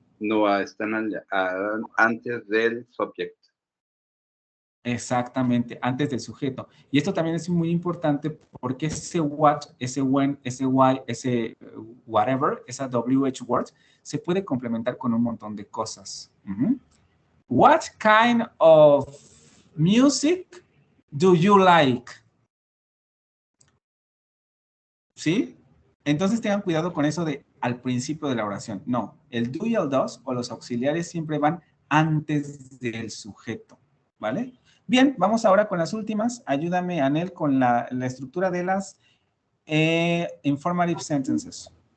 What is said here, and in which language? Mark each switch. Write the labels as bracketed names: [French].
[Spanish] No, están antes del subject. Exactamente, antes del sujeto. Y esto también es muy importante porque ese what, ese when, ese why, ese whatever, esa WH word, se puede complementar con un montón de cosas. [English] What kind of music do you like? [Spanish] ¿Sí? Entonces tengan cuidado con eso de al principio de la oración. No, el do y el does o los auxiliares siempre van antes del sujeto, ¿vale? Bien, vamos ahora con las últimas. Ayúdame, Anel, con la estructura de las informative sentences.